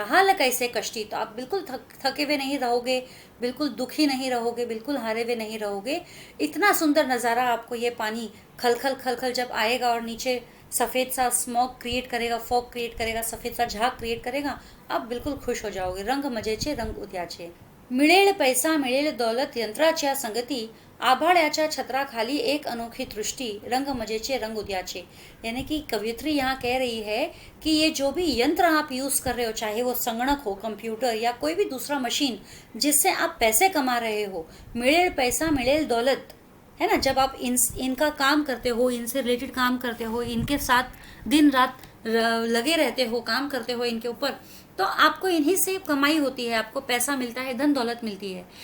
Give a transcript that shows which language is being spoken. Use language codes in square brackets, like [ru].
[mr] रहा ल कैसे कष्टी, [hi] तो आप बिल्कुल थके हुए नहीं रहोगे, बिल्कुल दुखी नहीं रहोगे, बिल्कुल हारे हुए नहीं रहोगे। इतना सुंदर नज़ारा आपको ये पानी खलखल खलखल जब आएगा और नीचे सफ़ेद सा स्मोक क्रिएट करेगा, फॉग क्रिएट करेगा, सफ़ेद सा झाग क्रिएट करेगा, आप बिल्कुल खुश हो जाओगे। [mr] रंग मजेचे रंग उद्याचे, मिळेल पैसा मिळेल दौलत यंत्राच्या संगती, आभाळ्याच्या छत्राखाली एक अनोखी दृष्टी, रंग मजेचे रंग उद्याचे। [hi] यानी कि कवियत्री यहाँ कह रही है कि ये जो भी यंत्र आप यूज कर रहे हो, चाहे वो संगणक हो, कंप्यूटर या कोई भी दूसरा मशीन जिससे आप पैसे कमा रहे हो, [mr] मिळेल पैसा मिळेल दौलत, [hi] है ना। जब आप इनका काम करते हो, इनसे रिलेटेड काम करते हो, इनके साथ दिन रात लगे रहते हो, काम करते हो इनके ऊपर, तो आपको इन्हीं से कमाई होती है, आपको पैसा मिलता है, धन दौलत मिलती है।